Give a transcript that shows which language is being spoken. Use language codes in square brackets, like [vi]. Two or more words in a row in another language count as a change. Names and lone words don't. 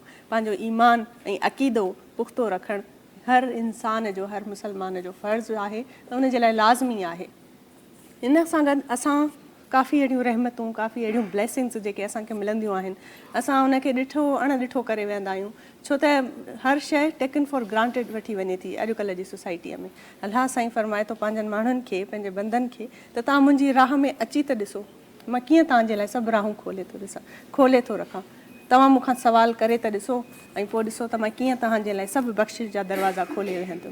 [sd] पंहिंजो ईमान ऐं अक़ीदो पुख़्तो रखणु हर इंसान जो, हर मुसलमान जो फ़र्ज़ु आहे त उनजे लाइ लाज़मी आहे। इन सां गॾु असां काफ़ी अहिड़ियूं रहमतूं, काफ़ी अहिड़ियूं ब्लेसिंग्स जेके असांखे मिलंदियूं आहिनि, असां उनखे ॾिठो अणॾिठो करे वेहंदा आहियूं, छो त हर शइ [en] taken for granted [sd] वठी वञे थी अॼुकल्ह जी सोसाइटीअ में। अलाह साईं फरमाए थो पंहिंजनि माण्हुनि खे, पंहिंजे बंदनि खे त तव्हां मुंहिंजी राह में अची त ॾिसो, मां कीअं तव्हांजे लाइ सभु राहूं खोले थो रखां। तव्हां मूंखां सवाल करे त ॾिसो ऐं पोइ ॾिसो त मां कीअं तव्हांजे लाइ सभु बख़्शिश जा दरवाज़ा खोले वेहंदुमि।